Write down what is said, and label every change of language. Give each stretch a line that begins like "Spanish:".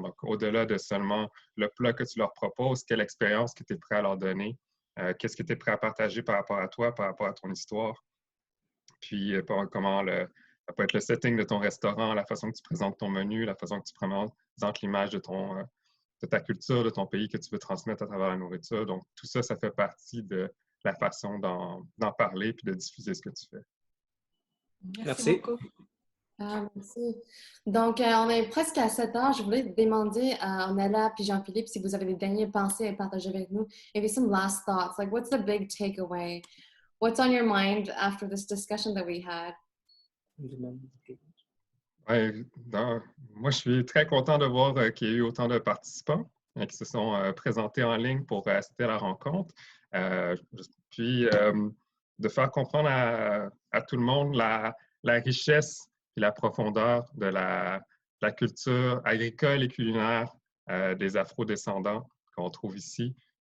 French: Donc, au-delà de seulement le plat que tu leur proposes, quelle expérience que tu es prêt à leur donner, qu'est-ce que tu es prêt à partager par rapport à toi, par rapport à ton histoire, puis comment ça peut être le setting de ton restaurant, la façon que tu présentes ton menu, la façon que tu présentes l'image de ta culture, de ton pays que tu veux transmettre à travers la nourriture. Donc, tout ça, ça fait partie de la façon d'en parler puis de diffuser ce que tu fais. Merci beaucoup. Ah, merci. Donc, on est presque à 7 heures. Je voulais demander à Ornella puis Jean-Philippe si vous avez des dernières pensées à partager avec nous.
English: Maybe some last thoughts. Like, what's the big takeaway? What's on your mind after this discussion that we had?
French: Ouais, moi, je suis très content de voir qu'il y a eu autant de participants qui se sont présentés en ligne pour assister à la rencontre. Puis, de faire comprendre à tout le monde la richesse et la profondeur de la culture agricole et culinaire des Afro-descendants qu'on trouve ici.